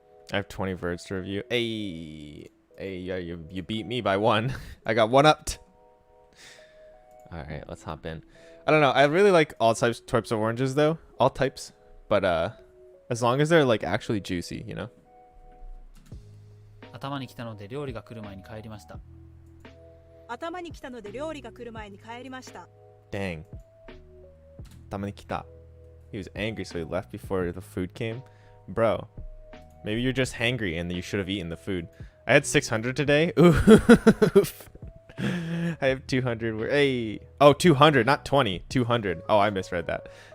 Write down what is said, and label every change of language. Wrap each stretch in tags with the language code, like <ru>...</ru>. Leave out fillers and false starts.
<en>I have 20 words to review. Hey, yeah, you beat me by one. I got one upped. All right, let's hop in. I don't know. I really like all types of oranges though. All types, but as long as they're like actually juicy, you know.</en> <ja>頭に来たので料理が来る前に帰りました。頭に来たので料理が来る前に帰りました。 Dang. 頭に来た.</ja> <en>He was angry, so he left before the food came. Bro, maybe you're just hangry and you should have eaten the food. I had 600 today. Oof. I have 200. Hey. Oh, 200, not 20. 200. Oh, I misread that.</en>